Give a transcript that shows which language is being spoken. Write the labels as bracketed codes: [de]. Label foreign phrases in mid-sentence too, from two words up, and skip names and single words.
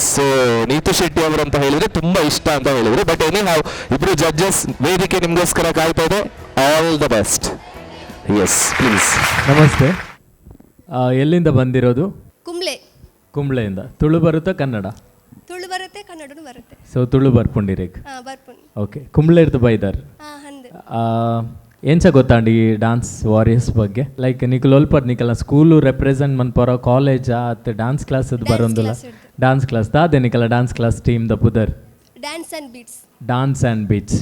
[kn] ಸೊ ನೀತು ಶೆಟ್ಟಿ ಅವರು ಅಂತ ಹೇಳಿದ್ರೆ ತುಂಬಾ ಇಷ್ಟ ಅಂತ ಹೇಳಿದ್ರು. [en] but any how [kn] ಇಬ್ರು ಜಡ್ಜಸ್, ವೇದಿಕೆ ನಿಮಗೋಸ್ಕರ ಕಾಯ್ತಾ ಇದೆ. [en] All the best. Yes, please. [kn] ನಮಸ್ತೆ. ಎಲ್ಲಿಂದ ಬಂದಿರೋದು? ಕುಂಬ್ಳೆಯಿಂದ. ತುಳು ಬರುತ್ತಾ ಕನ್ನಡ? ತುಳು ಬರುತ್ತೆ, ಕನ್ನಡನೂ ಬರುತ್ತೆ. [tcy] ಸೊ ತುಳು ಬರ್ಪುಂಡಿರೇಗ್. ಬರ್ಪುಂಡು. ಓಕೆ, ಕುಂಬ್ಳೆರ್ದು ಬೈದಾರ್. ಏನ್ಸ ಗೊತ್ತಾಂಡಿ ಈ ಡಾನ್ಸ್ ವಾರಿಯರ್ಸ್ ಬಗ್ಗೆ? ಲೈಕ್ ನಿಖಲ್ ಒಲ್ಪರ್ ನಿಖಲ [en] school represent [tcy] ಮನ್ಪರ ಕಾಲೇಜ್ ಅತ್ [en] dance class [kn] ಅದು ಬರೋದಿಲ್ಲ. [en] dance class [tcy] ದಾದೆ ನಿಖಲ [en] dance class team [tcy] ದ ಪುದರ್ ಡಾನ್ಸ್ ಆ್ಯಂಡ್ ಬೀಟ್ಸ್.